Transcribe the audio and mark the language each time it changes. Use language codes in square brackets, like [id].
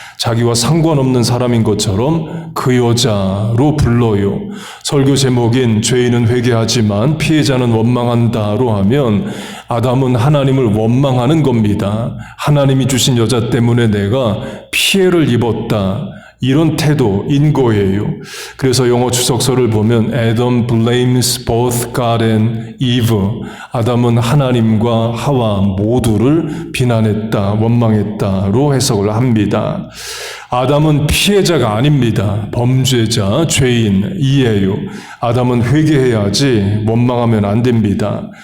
[ko] 자기와 상관없는 사람인 것처럼 그 여자로 불러요. 설교 제목인 죄인은 회개하지만 피해자는 원망한다로 하면 아담은 하나님을 원망하는 겁니다. 하나님이 주신 여자 때문에 내가 피해를 입었다, 이런 태도인 거예요. 그래서 영어 주석서를 보면 [en] Adam blames both God and Eve. [ko] 아담은 하나님과 하와 모두를 비난했다, 원망했다로 해석을 합니다. 아담은 피해자가 아닙니다. 범죄자, 죄인이에요. 아담은 회개해야지 원망하면 안 됩니다.